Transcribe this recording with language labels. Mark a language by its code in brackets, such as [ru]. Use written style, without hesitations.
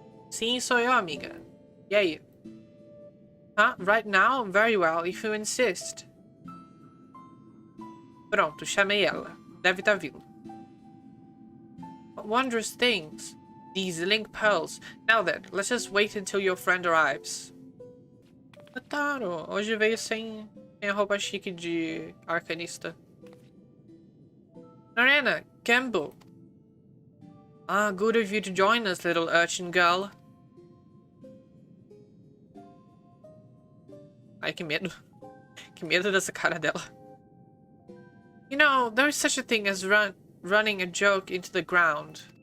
[pt] Sim, sou eu, amiga. E aí? [en] Huh? Right now? Very well, if you insist. [pt] Pronto, chamei ela. Deve estar vindo. [en] What wondrous things. These link pearls. Now then, let's just wait until your friend arrives. [pt] Tataru, hoje veio sem a roupa chique de arcanista. Narena, Gamble. [en] Ah, good of you to join us, little urchin girl. [pt] Ai, que medo. Que medo dessa cara dela. [en] You know, there is such a thing as running a joke into the ground.